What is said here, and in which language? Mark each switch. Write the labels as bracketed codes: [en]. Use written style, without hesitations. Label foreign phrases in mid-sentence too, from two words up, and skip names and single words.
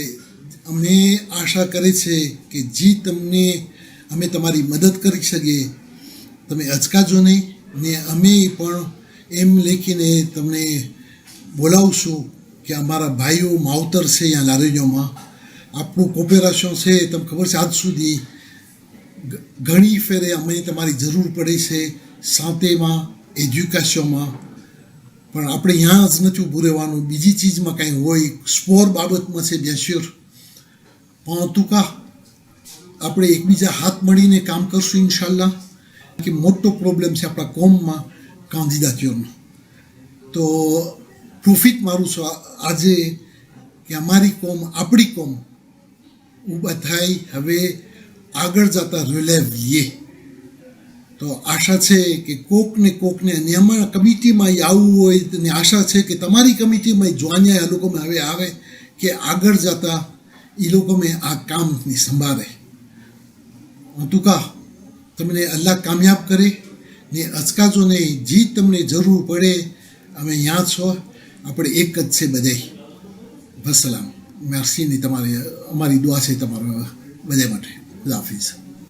[gu] અમે આશા કરે છે કે જે તમને અમે તમારી મદદ કરી શકીએ તમે અચકાજો નહીં ને અમે પણ એમ લેખીને તમને બોલાવશું કે અમારા ભાઈઓ માવતર છે અહીંયા લારેજોમાં. આપણું કોપરેશન છે. તમને ખબર છે આજ સુધી ઘણી ફેરે અમે તમારી જરૂર પડે છે સાંતેમાં, એજ્યુકેશનમાં, પણ આપણે અહીંયા જ નથી ઊભું રહેવાનું. બીજી ચીજમાં કાંઈ હોય, સ્પોર બાબતમાં છે [fr] bien sûr, [gu] પણ [fr] en tout cas [gu] આપણે એકબીજા હાથ મળીને કામ કરશું ઇન્શાલ્લાહ. કે મોટો પ્રોબ્લેમ છે આપણા કોમમાં કાંદિદાતીઓનો. તો પ્રોફિટ મારું છું આજે કે અમારી કોમ, આપણી કોમ ઊભા થાય હવે આગળ જતા રિલેવ લઈએ. તો આશા છે કે કોકને અને અમારા કમિટીમાં આવવું હોય અને આશા છે કે તમારી કમિટીમાં જોવાન્યા એ લોકોમાં હવે આવે કે આગળ જતા એ લોકોને આ કામની સંભાળે. [fr] en tout cas [gu] તમને અલ્લાહ કામયાબ કરે ને અચકાજો નહીં. જે તમને જરૂર પડે અમે અહીંયા છો, આપણે એક જ છે બધાય. વસલામ. મેર્સી ની તમારી અમારી દુઆ છે તમારા બધા માટે. ખુદા હાફિઝ.